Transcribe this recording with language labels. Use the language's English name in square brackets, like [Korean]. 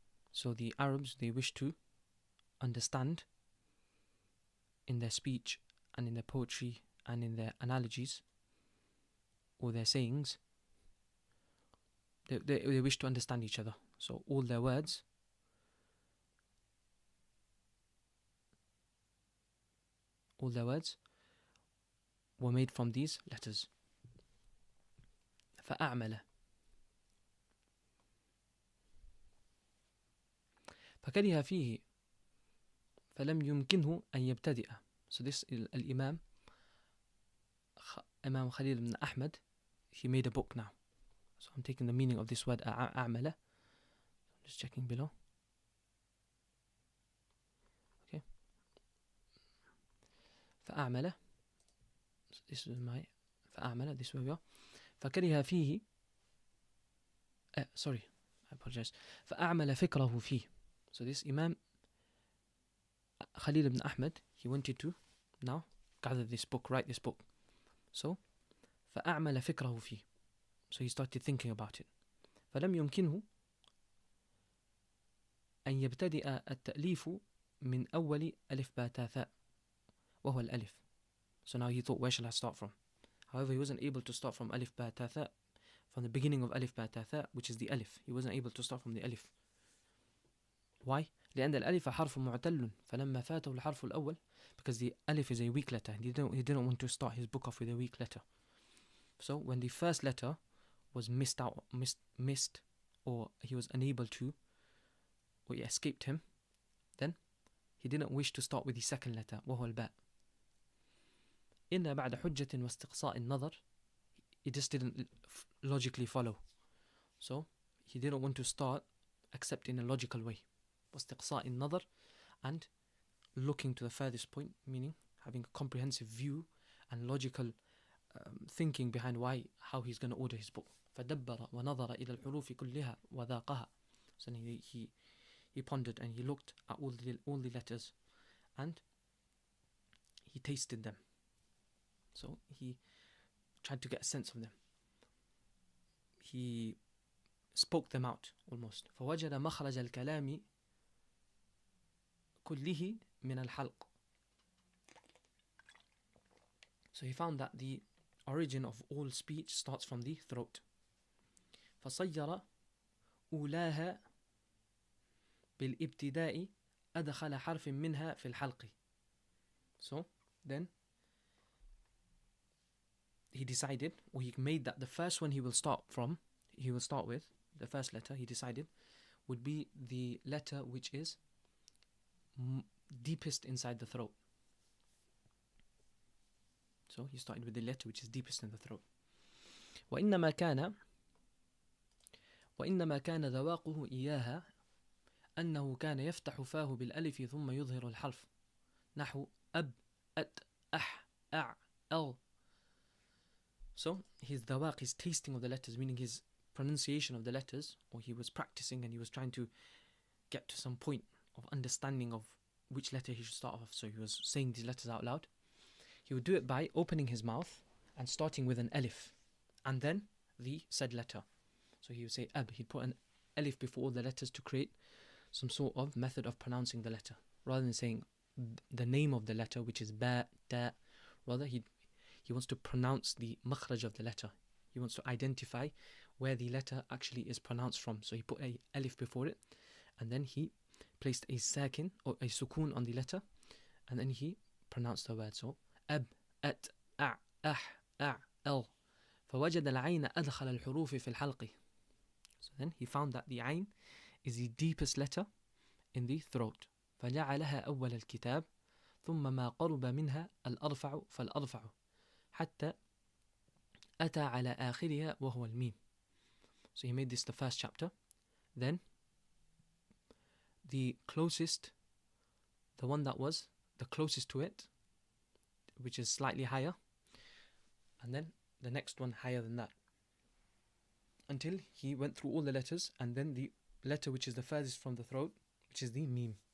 [English] So the Arabs, they wish to understand in their speech and in their poetry and in their analogies or their sayings, they wish to understand each other. So all their words were made from these letters. [Arabic] فأعمل فكره فيه فلم يمكنه أن يبتدئ. [English] So this Imam Khalil ibn Ahmad, he made a book now. So I'm taking the meaning of this word أعمل. I'm just checking below. Okay. [Arabic] فأعمل. [English] So this is my فأعمل. This way we are. [Arabic] فكره فيه [English] sorry, I apologize. [Arabic] فأعمل فكره فيه. [English] So this Imam Khalil ibn Ahmad, he wanted to now gather this book, write this book. [Arabic] So فأعمل فكره فيه. [English] So he started thinking about it. [Arabic] فلم يمكنه أن يبتدئ التأليف من أول ألف باء تاء ثاء وهو الألف. [English] So now he thought, where shall I start from? However, he wasn't able to start from [Arabic] ألف باء تاء ثاء, [English] from the beginning of ألف باء تاء ثاء, which is the ألف. He wasn't able to start from the ألف. Why? [Arabic] لأن الألف حرف معتل فلما فاته الحرف الأول, [English] because the ألف is a weak letter. He didn't want to start his book off with a weak letter. So when the first letter was missed, or he was unable to, or it escaped him, then he didn't wish to start with the second letter, [Arabic] وهو الباء. إن بعد حجة واستقصاء النظر, [English] it just didn't logically follow. So he didn't want to start except in a logical way. [Arabic] واستقصاء النظر, [English] and looking to the furthest point, meaning having a comprehensive view and logical thinking behind how he's going to order his book. [Arabic] فدبر ونظر إلى الحروف كلها وذاقها. [English] So he pondered and he looked at all the letters and he tasted them. So he tried to get a sense of them. He spoke them out almost. [Arabic] فوجد مخرج الكلام كله من الحلق. [English] So he found that the origin of all speech starts from the throat. [Arabic] فصير أولاها بالابتداء أدخل حرف منها في الحلق. [English] So then he decided, or he made that the first one he will start with, the first letter, he decided, would be the letter which is deepest inside the throat. So he started with the letter which is deepest in the throat. [Arabic] وإنما كان ذواقه إياها أنه كان يفتح فاه بالألف ثم يظهر الحرف نحو أب أت أح أع أل. [English] So his dawaq, his tasting of the letters, meaning his pronunciation of the letters, or he was practicing and he was trying to get to some point of understanding of which letter he should start off. So he was saying these letters out loud. He would do it by opening his mouth and starting with an alif and then the said letter. So he would say ab, he'd put an alif before all the letters to create some sort of method of pronouncing the letter, rather than saying the name of the letter, which is ba, ta. Rather, he wants to pronounce the makhraj of the letter. He wants to identify where the letter actually is pronounced from. So he put a alif before it, and then he placed a sakin or a sukun on the letter, and then he pronounced the word. So ab, at, a, ah, al. [Arabic] فوجد العين أدخل الحروف في الحلق. [English] So then he found that the ዐyn is the deepest letter in the throat. [Arabic] فجعلها أول الكتاب ثم ما قرب منها الأرفع فالأرفع حتى أتى على آخرها وهو الميم. [English] So he made this the first chapter. Then the closest, the one that was the closest to it, which is slightly higher, and then the next one higher than that, until he went through all the letters, and then the letter which is the furthest from the throat, which is the meme.